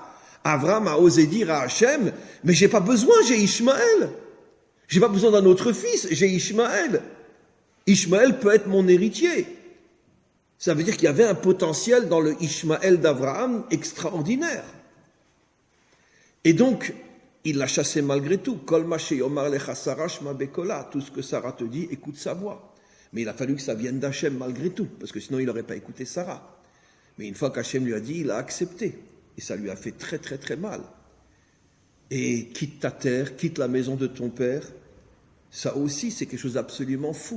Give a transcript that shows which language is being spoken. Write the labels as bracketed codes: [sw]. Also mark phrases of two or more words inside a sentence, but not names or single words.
[fr] Abraham a osé dire à Hachem, mais j'ai pas besoin, j'ai Ishmaël. J'ai pas besoin d'un autre fils, j'ai Ishmaël. Ishmaël peut être mon héritier. Ça veut dire qu'il y avait un potentiel dans le Ishmaël d'Abraham extraordinaire. Et donc, il l'a chassé malgré tout. [he] כל מה שיאמר לך שרה שמע בקולה. [fr] Tout ce que Sarah te dit, écoute sa voix. Mais il a fallu que ça vienne d'Hachem malgré tout, parce que sinon il n'aurait pas écouté Sarah. Mais une fois qu'Hachem lui a dit, il a accepté. Et ça lui a fait très très très mal. Et quitte ta terre, quitte la maison de ton père, ça aussi c'est quelque chose d'absolument fou.